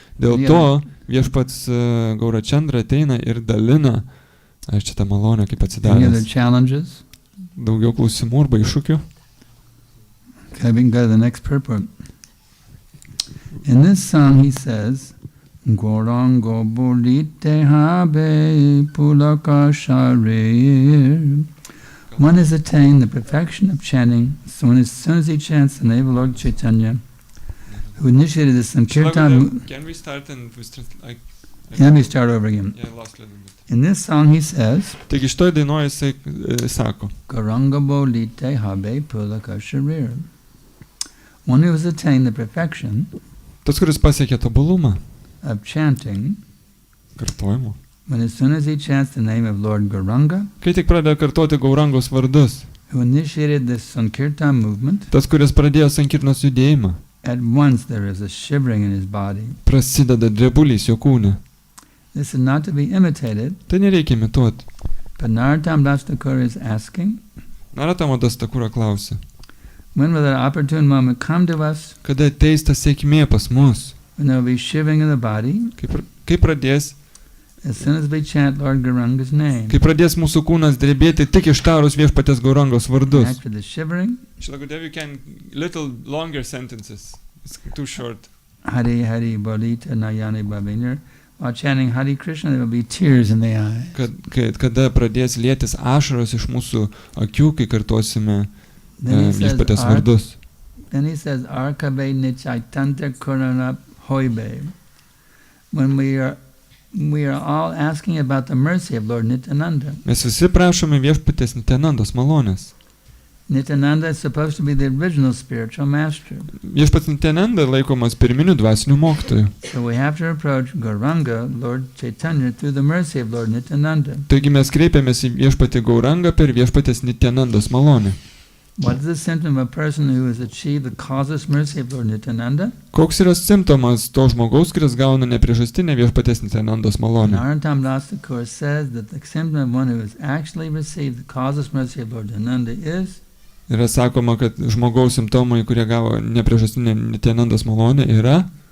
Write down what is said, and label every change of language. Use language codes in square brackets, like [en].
[lt] Dėl to Viešpats Gaurachandra ateina ir dalina šitą malonę kaip atsidavęs. Daugiau klausimų arba iššūkių. [en] Okay, we can go to the next purport. In this song he says, [bn] Gorango Bulite Habe Pulaka Sharir [en] One has attained the perfection of chanting as soon as he chants the name of Lord Chaitanya, who initiated the Sankirtan. Can we start and Let me start over again. Yeah, lost a little bit. In this song he says, [lt] Taigi šitoj dainoje jisai sako, [bn] Gauranga bolite habe pulaka sharir. [en] One who has attained the perfection [lt] tas, kuris pasiekė tobulumą [en] of chanting, [lt] kartojimo, [en] when as soon as he chants the name of Lord Gauranga, [lt] kai tik pradėjo kartoti Gaurangos vardus, [en] who initiated this Sankirtan movement, [lt] tas, kuris pradėjo Sankirtanos judėjimą, [en] at once there is a shivering in his body. [lt] prasideda drebulys jo kūne. [en] This is not to be imitated, [lt] Tai nereikia imituoti. [en] but Narottam Das Thakur is asking, [lt] Narottamo Das Thakura klausia, [en] when will that opportune moment come to us, [lt] kada ateis ta sėkmė pas mus, [en] when there will be shivering in the body, [lt] kai pradės [en] as soon as we chant Lord Gauranga's name. [lt] Kai pradės mūsų kūnas drebėti tik ištarus viešpaties Gaurangos vardus. [en] After the shivering, Shalagudev, you can little longer sentences. It's too short. [bn] Hari Hari Bolita Nayani Babinir. [en] While chanting Hare Krishna, there will be tears in the eye. [lt] Kada pradės lietis ašaros iš mūsų akių, kai kartosime viešpaties vardus. [en] Then he says, [bn] Arkabe Nichaitanta Kurana Hoibe. [en] When we are all asking about the mercy of Lord Nityananda. [lt] Mes visi prašome viešpaties Nityanandos malonės. [en] Nityananda is supposed to be the original spiritual master. [lt] Viešpats Nityananda laikomas pirminiu dvasiniu mokytoju. [en] So we have to approach Gauranga, Lord Chaitanya, through the mercy of Lord Nityananda. [lt] Taigi mes kreipiamės į viešpatį Gaurangą per viešpatės Nityanandos malonę. [en] What is the symptom of a person who has achieved the causeless mercy of Lord Nityananda? [lt] Koks yra simptomas to žmogaus, kuris gauna nepriežastinę viešpatės Nityanandos malonę? [en] Narottam Das Thakur says that the symptom of one who has actually received the causeless mercy of Lord Nityananda is [lt] Yra sakoma, kad žmogaus simptomai, kurie gavo nepriežastinę Nityanandos malonę, yra,